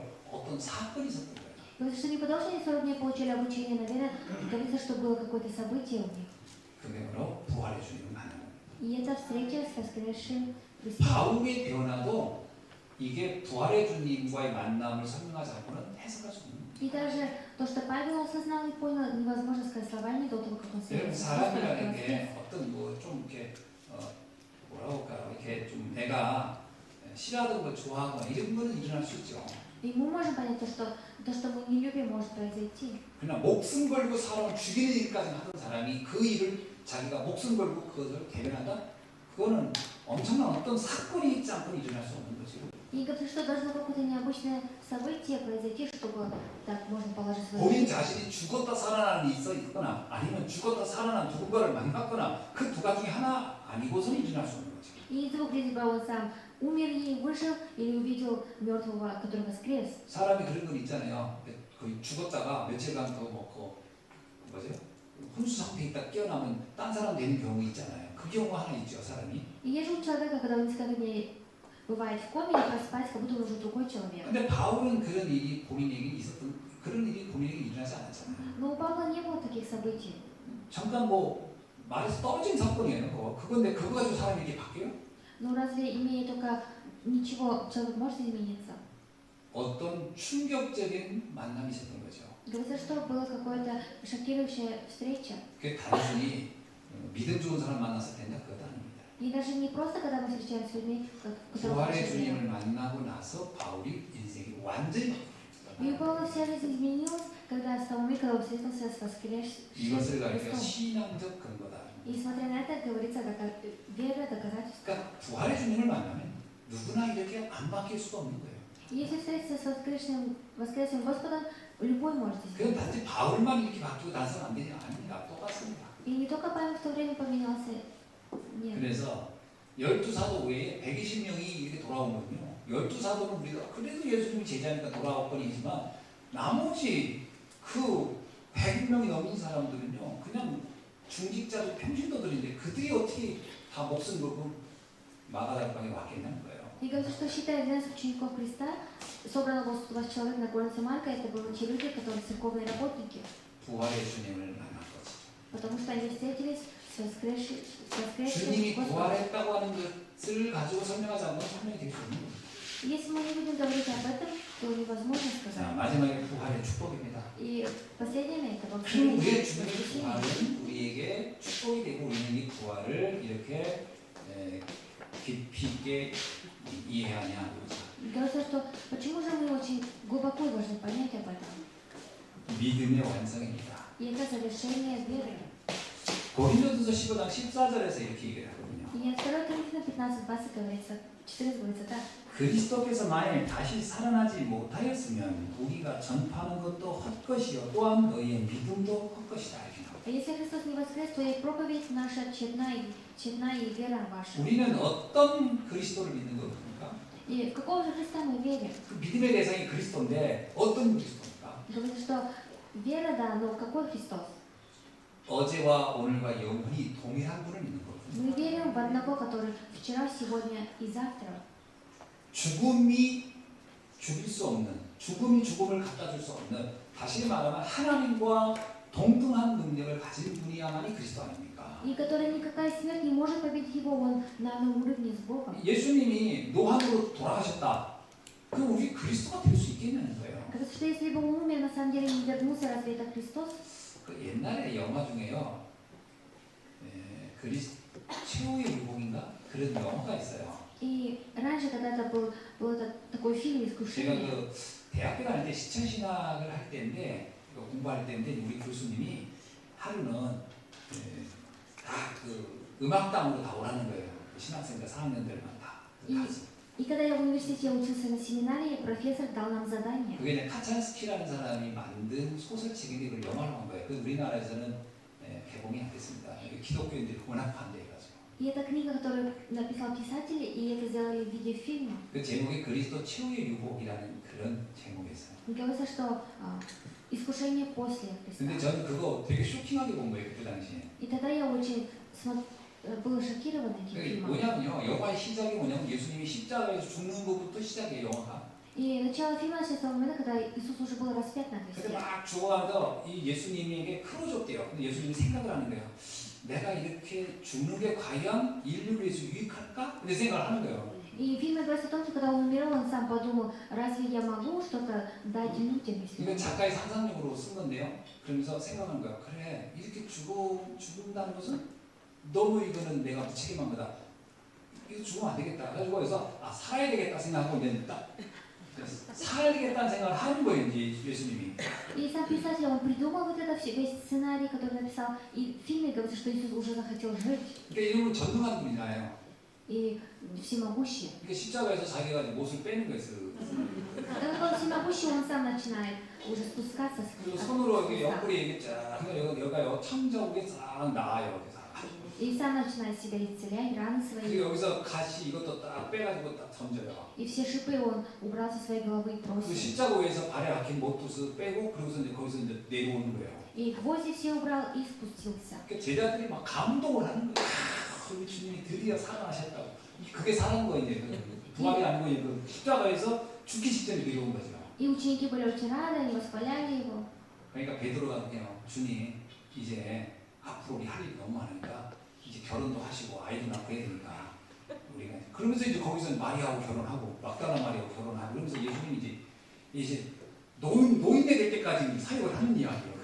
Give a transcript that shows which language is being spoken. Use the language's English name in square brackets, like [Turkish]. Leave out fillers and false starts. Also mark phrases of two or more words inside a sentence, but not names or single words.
[Korean] 어떤 사건이 있었던 거예요. [Russian] Говорится, что не потому, что они 40 дней получили обучение, наверное, говорится, что было какое-то событие у них. [Korean] 그게 바로 부활의 주님을 만나는 거예요. [Russian] И это встреча с воскресшим Христом. [Korean] 바울의 변화도 이게 부활의 주님과의 만남을 설명하지 않고는 해석할 수 없는 거예요. [Russian] И даже то, что Павел осознал и понял, невозможно сказать словами до того, как он [Korean] 여러분, [Russian] встретился. [Korean] 사람이라는 게 어떤 뭐 좀 이렇게 뭐라고 할까요? 이렇게 좀 내가 싫어하던 걸 좋아하거나 이런 거는 일어날 수 있죠. [Russian] И мы можем понять то, что мы не любим, может произойти. [Korean] 그러나 목숨 걸고 사람을 죽이는 일까지 하던 사람이 그 일을 자기가 목숨 걸고 그것을 대변한다? 그거는 엄청난 어떤 사건이 있지 않고는 일어날 수 없는 거죠. [Russian] И говорится, что должно какое-то необычное событие произойти, чтобы так можно положить свою [Korean] 본인 [Russian] жизнь. [Korean] 자신이 죽었다 살아나는 일이 있거나 아니면 죽었다 살아난 누군가를 만났거나 그 두 가지 중에 하나 아니고서는 일어날 수 없는 거죠. [Russian] И из двух либо он сам умер и вышел, или увидел мертвого, который воскрес. [Korean] 사람이 그런 건 있잖아요. 그 죽었다가 며칠간 더 먹고 뭐죠? 혼수 상태에 있다 깨어나면 딴 사람 되는 경우 있잖아요. 그 경우가 하나 있죠, 사람이. [Russian] И есть же у человека, когда он несколько дней бывает в коме, и просыпается, как будто он уже другой человек. [Korean] 근데 바울은 그런 일이 본인에게 있었던 그런 일이 본인에게 일어나지 않았잖아요. [Russian] Но у Павла не было таких событий. [Korean] 잠깐 뭐 말에서 떨어진 사건이에요. 그건데 그거 가지고 사람이 이렇게 바뀌어요? [Russian] Но разве имея только ничего, человек может измениться? [Korean] 어떤 충격적인 만남이 있었던 거죠. [Russian] Говорится, что была какая-то шокирующая встреча. [Korean] 그게 단순히 믿음 좋은 사람 만났을 텐데 그것 아닙니다. [Russian] И даже не просто, когда мы встречаемся с людьми, которые [Korean] 부활의 [Russian] хорошо [Korean] 주님을 [Russian] верят. [Korean] 만나고 나서 바울이 인생이 완전히 [Russian] И у Павла вся жизнь изменилась, когда с того момента, когда он встретился с воскресшим [Korean] 이것을 가리켜 [Russian] Христом. [Korean] 신앙적 근거다. [Russian] И смотря на это, говорится, вера, доказательство. [Korean] 그러니까 부활의 주님을 만나면 누구나 이렇게 안 바뀔 수가 없는 거예요. [Russian] И если встретиться с воскресшим Господом, любой может [Korean] 그건 [Russian] измениться. [Korean] 단지 바울만 이렇게 바뀌고 다른 사람 안 되지 아닙니다. 똑같습니다. [Russian] И не только Павел в то время поменялся. Нет. [Korean] 그래서 12사도 외에 120명이 이렇게 돌아온 거군요. 12사도는 우리가 그래도 예수님이 제자니까 돌아올 뿐이지만 나머지 그 100명이 넘는 사람들은요. 그냥 중직자도 평신도들인데 그들이 어떻게 다 목숨 걸고 마가다락방에 왔겠냐는 거예요. [Russian] И говорится, что считая 12 учеников Христа, собрано 20 человек на горнице Марка, это были те люди, которые церковные работники, [Korean] 부활의 주님을 만난 거죠. [Russian] потому что они встретились с воскресшим [Korean] 주님이 [Russian] Господом. [Korean] 부활했다고 하는 것을 가지고 설명하지 않으면 설명이 되기 때문에 [Russian] Если мы не будем говорить об этом, то невозможно [Korean] 자, [Russian] сказать. [Korean] 마지막에 부활의 축복입니다. [Russian] И последнее это [Korean] 그 [Russian] благословение [Korean] 우리의 주님의 [Russian] воскресения. [Korean] 부활은 우리에게 축복이 되고 우리는 이 부활을 이렇게 깊이 있게 이해하냐. [Russian] Говорится, что почему же мы очень глубоко должны понять об этом? [Korean] 믿음의 완성입니다. [Russian] И это завершение веры. [Korean] 고린도전서 15장 14절에서 이렇게 얘기를 하거든요. [Russian] И 2 Коринфянам 15:20 говорится, 14 говорится так. [Korean] 그리스도께서 만일 다시 살아나지 못하였으면 우리가 전파하는 것도 헛것이요 또한 너희의 믿음도 헛것이다 이렇게 나와요. [Russian] А если Христос не воскрес, то и проповедь наша тщетна и вера ваша. [Korean] 우리는 어떤 그리스도를 믿는 겁니까? [Russian] И в какого же Христа мы верим? [Korean] 그 믿음의 대상이 그리스도인데 어떤 그리스도입니까? [Russian] Говорится, что вера, да, но какой Христос? [Korean] 어제와 오늘과 영원히 동일한 분을 믿는 거거든요. [Russian] Мы верим в одного, который вчера, сегодня и завтра. [Korean] 죽음이 죽일 수 없는, 죽음이 죽음을 갖다 줄 수 없는, 다시 말하면 하나님과 동등한 능력을 가진 분이야만이 그리스도 아닙니까? [Russian] И который никакая смерть не может победить его, он на одном уровне с Богом. [Korean] 예수님이 노함으로 돌아가셨다. 그 우리 그리스도가 될 수 있겠냐는 거예요. [Russian] Говорится, что если бы он умер, на самом деле не вернулся, разве это Христос? [Korean] 그 옛날에 영화 중에요. 최후의 유혹인가 그런 영화가 있어요. [Russian] И раньше когда-то был такой фильм [Korean] 제가 [Russian] «Искушение». [Korean] 그 대학교 다닐 때 시청 신학을 할 때인데 공부할 때인데 우리 교수님이 하루는 다 그 음악당으로 다 오라는 거예요. 신학생들 4학년들만 다. [Russian] И когда я в университете учился на семинаре, профессор дал нам задание. [Korean] 그게 이제 카찬스키라는 사람이 만든 소설책인데 이걸 영화로 한 거예요. 그 우리나라에서는 개봉이 안 됐습니다. 기독교인들이 워낙 반대해가지고. [Russian] И это книга, которую написал писатель, и это сделали в виде фильма. [Korean] 그 제목이 그리스도 최후의 유혹이라는 그런 제목이었어요. [Russian] Говорится, что искушение после [Korean] 근데 [Russian] Христа. [Korean] 저는 그거 되게 쇼킹하게 본 거예요 그때 당시에. [Russian] И тогда я очень была шокирована этим [Korean] 그게 [Russian] фильмом. [Korean] 뭐냐면요, 영화의 시작이 뭐냐면 예수님이 십자가에서 죽는 것부터 시작이에요, 영화가. [Russian] И начало фильма началось с того момента, когда Иисус уже был распят на [Korean] 근데 [Russian] кресте. [Korean] 막 죽어가서 이 예수님에게 풀어줬대요. 근데 예수님이 생각을 하는 거예요. 내가 이렇게 죽는 게 과연 인류를 위해서 유익할까? 이런 생각을 하는 거예요. [Russian] И в фильме говорится о том, что когда он умирал, он сам подумал, разве я могу что-то дать людям, если [Korean] 이건 작가의 상상력으로 쓴 건데요. 그러면서 생각하는 거예요. 그래, 이렇게 죽는다는 것은 너무 이거는 내가 무책임한 거다. 이거 죽으면 안 되겠다. 그래가지고 그래서 살아야 되겠다 생각하고 이제 딱 살아야 되겠다는 생각을 하는 거예요, 이제 예수님이. [Russian] И сам писатель, он придумал вот это весь сценарий, который написал, и в фильме говорится, что Иисус уже захотел жить, [Korean] 그러니까 이름은 전능한 분이잖아요. [Russian] и всемогущий. [Korean] 그러니까 십자가에서 자기가 이제 못을 빼는 거예요. [Russian] Когда он всемогущий, он сам начинает уже спускаться с [Korean] 그리고 손으로 여기 [Russian] Христа. [Korean] 옆구리 이게 쫙, 여기가 창자국에 쫙 나와요. [Russian] И сам начинает себя исцелять, раны [Korean] 그 [Russian] свои. [Korean] 여기서 가시 이것도 딱 빼가지고 딱 던져요. [Russian] И все шипы он убрал со своей головы и [Korean] 그 [Russian] бросил. [Korean] 십자가 위에서 발에 박힌 못붓을 빼고 그러고서 이제 거기서 이제 내려오는 거예요. [Russian] И гвозди все убрал и спустился. [Korean] 그러니까 제자들이 막 감동을 하는 거예요. 아, 우리 주님이 드디어 살아나셨다고. 그게 사는 거 이제 그 부활이 아니고 이제 그 십자가에서 죽기 직전에 내려온 거죠. [Russian] И ученики были очень рады, они восхваляли его. [Korean] 그러니까 베드로가 그냥 주님 이제 앞으로 우리 할 일이 너무 많으니까 이제 결혼도 하시고 아이도 낳고 해야 되니까 우리가 그러면서 이제 거기서 마리아하고 결혼하고 막달라 마리아하고 결혼하고 그러면서 예수님이 이제 노인네 될 때까지 사역을 하는 이야기예요.